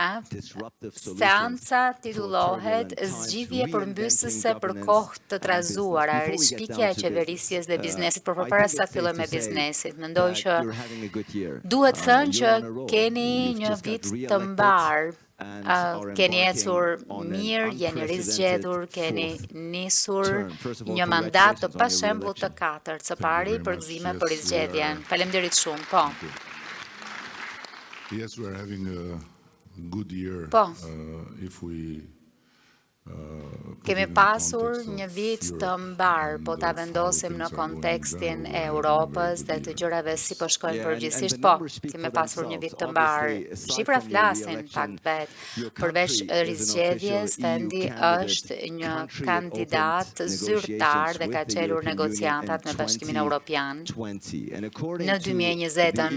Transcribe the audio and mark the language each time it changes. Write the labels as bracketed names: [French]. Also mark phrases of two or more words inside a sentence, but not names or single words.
[Albanian] Seanca titullohet Zgjidhje përmbysëse për kohë të trazuara, rishpikja e qeverisjes dhe biznesit, por përpara se ta filloj me biznesit, mendoj që duhet thënë që keni një vit të mbar, keni ecur mirë, jeni rizgjedhur, keni nisur një mandat të pashembullt të katërt, së pari për gëzime për rizgjedhjen. Faleminderit shumë, po. [English] Yes, we are having a good year if we [Albanian] Kemi pasur një vit të mbar, po ta vendosim në kontekstin e Europës dhe të gjërave si po shkojnë përgjithsisht, po, kemi pasur një vit të mbar. Shifra flasin fakt vet. Përveç rizgjedhjes, vendi është një kandidat zyrtar dhe ka çelur negociatat me Bashkimin Evropian në 2020-ën.